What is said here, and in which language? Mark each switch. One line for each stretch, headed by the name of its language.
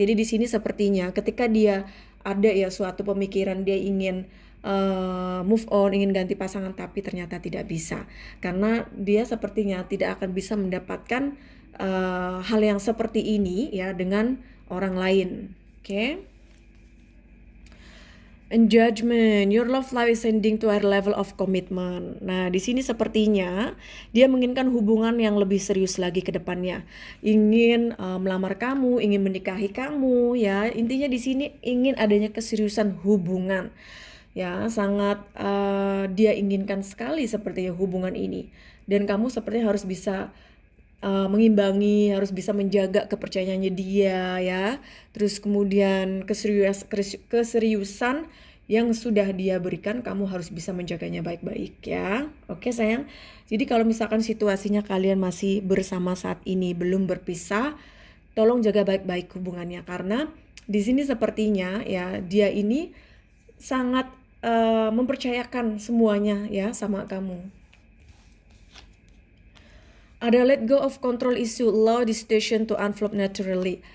Indonesian: Jadi di sini sepertinya ketika dia ada ya suatu pemikiran dia ingin move on, ingin ganti pasangan tapi ternyata tidak bisa. Karena dia sepertinya tidak akan bisa mendapatkan hal yang seperti ini ya dengan orang lain. Oke?
English: And judgment, your love life is ending to a level of commitment.
Indonesian: Nah, di sini sepertinya dia menginginkan hubungan yang lebih serius lagi ke depannya. Ingin melamar kamu, ingin menikahi kamu, ya. Intinya di sini ingin adanya keseriusan hubungan. Ya, sangat dia inginkan sekali sepertinya hubungan ini. Dan kamu sepertinya harus bisa mengimbangi, harus bisa menjaga kepercayaannya dia ya. Terus kemudian keseriusan yang sudah dia berikan kamu harus bisa menjaganya baik-baik ya. Oke sayang. Jadi kalau misalkan situasinya kalian masih bersama saat ini belum berpisah, tolong jaga baik-baik hubungannya karena di sini sepertinya ya dia ini sangat mempercayakan semuanya ya sama kamu. Ada
English: let go of control issue, allow the situation to unfold naturally.